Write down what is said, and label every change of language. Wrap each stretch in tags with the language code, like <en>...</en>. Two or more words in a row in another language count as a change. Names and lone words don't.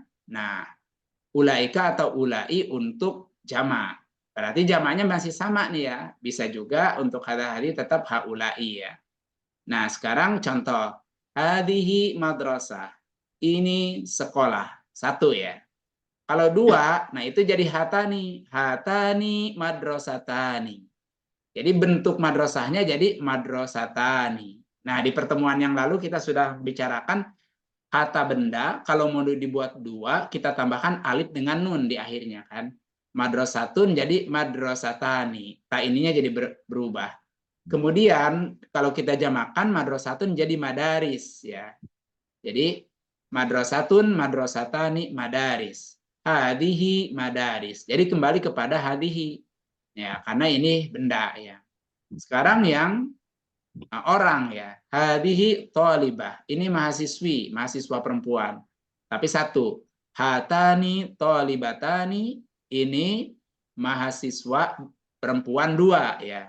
<id>Nah, ulaika atau ulai untuk jamak. Berarti jamaknya masih sama nih ya. Bisa juga untuk hadhihi tetap haulai ya. Nah, sekarang contoh.</id> <ar>هذه مدرسة.</ar> <id>Ini sekolah. Satu ya. Kalau dua, nah itu jadi hatani.</id> <ar>هاتان مدرستان.</ar> <id>Jadi bentuk madrasahnya jadi madrasatani. Nah, di pertemuan yang lalu kita sudah bicarakan kata benda, kalau mau dibuat dua, kita tambahkan alif dengan nun di akhirnya kan. Madrasatun jadi madrasatani. Ta ininya jadi berubah. Kemudian kalau kita jamakan madrasatun jadi madaris ya. Jadi</id> <ar>مدرسة مدرستان مدارس. هذه مدارس.</ar> <id>Jadi kembali kepada hadihi. Ya, karena ini benda ya. Sekarang yang orang ya.</id> <ar>هذه طالبة.</ar> <id>Ini mahasiswi, mahasiswa perempuan. Tapi satu.</id> <ar>هاتان طالبتان.</ar> <id>Ini mahasiswa perempuan dua ya.</id>